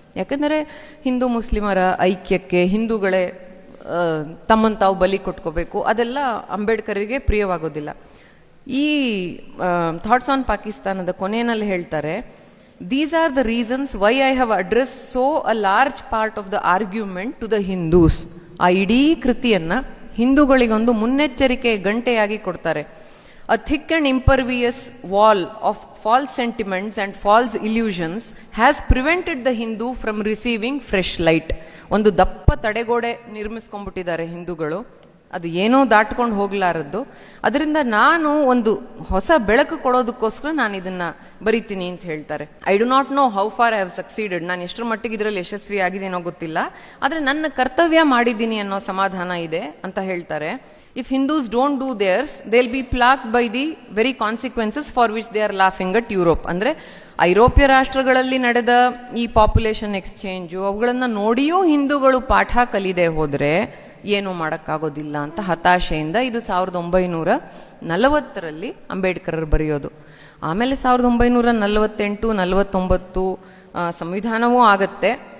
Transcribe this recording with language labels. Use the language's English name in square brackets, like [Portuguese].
[Kannada] ಯಾಕಂದರೆ ಹಿಂದೂ ಮುಸ್ಲಿಮರ ಐಕ್ಯಕ್ಕೆ ಹಿಂದೂಗಳೇ ತಮ್ಮನ್ನು ತಾವು ಬಲಿ ಕೊಟ್ಕೋಬೇಕು, ಅದೆಲ್ಲ ಅಂಬೇಡ್ಕರಿಗೆ ಪ್ರಿಯವಾಗೋದಿಲ್ಲ. [English] ಈ thoughts on ಪಾಕಿಸ್ತಾನದ [Kannada] ಕೊನೆಯಲ್ಲಿ ಹೇಳ್ತಾರೆ, [English] These are the reasons why I have address so a large part of the argument to the Hindus. [Kannada] ಆ ಇಡೀ ಕೃತಿಯನ್ನು ಹಿಂದೂಗಳಿಗೊಂದು ಮುನ್ನೆಚ್ಚರಿಕೆ ಗಂಟೆಯಾಗಿ ಕೊಡ್ತಾರೆ. [English] A thick and impervious wall of false sentiments and false illusions has prevented the Hindu from receiving fresh light. [Kannada] ಒಂದು ದಪ್ಪ ತಡೆಗೋಡೆ ನಿರ್ಮಿಸ್ಕೊಂಡ್ಬಿಟ್ಟಿದ್ದಾರೆ ಹಿಂದೂಗಳು, ಅದು ಏನೋ ದಾಟ್ಕೊಂಡು ಹೋಗ್ಲಾರದ್ದು. ಅದರಿಂದ ನಾನು ಒಂದು ಹೊಸ ಬೆಳಕು ಕೊಡೋದಕ್ಕೋಸ್ಕರ ನಾನು ಇದನ್ನ ಬರಿತೀನಿ ಅಂತ ಹೇಳ್ತಾರೆ. [English] I do not know how far I have succeeded, [Kannada] ನಾನು ಎಷ್ಟರ ಮಟ್ಟಿಗೆ ಇದರಲ್ಲಿ ಯಶಸ್ವಿ ಆಗಿದ್ದೇನೋ ಗೊತ್ತಿಲ್ಲ, ಆದರೆ ನನ್ನ ಕರ್ತವ್ಯ ಮಾಡಿದ್ದೀನಿ ಅನ್ನೋ ಸಮಾಧಾನ ಇದೆ ಅಂತ ಹೇಳ್ತಾರೆ. [English] If Hindus don't do theirs, they'll be plagued by the very consequences for which they are laughing at Europe. [Kannada] ಅಂದರೆ ಐರೋಪ್ಯ ರಾಷ್ಟ್ರಗಳಲ್ಲಿ ನಡೆದ ಈ ಪಾಪ್ಯುಲೇಷನ್ ಎಕ್ಸ್ಚೇಂಜು ಅವುಗಳನ್ನು ನೋಡಿಯೂ ಹಿಂದೂಗಳು ಪಾಠ ಕಲಿದೆ ಹೋದರೆ ಏನೂ ಮಾಡೋಕ್ಕಾಗೋದಿಲ್ಲ ಅಂತ ಹತಾಶೆಯಿಂದ, ಇದು 1940 ಅಂಬೇಡ್ಕರ್ ಬರೆಯೋದು. ಆಮೇಲೆ 1948-49 ಸಂವಿಧಾನವೂ ಆಗತ್ತೆ.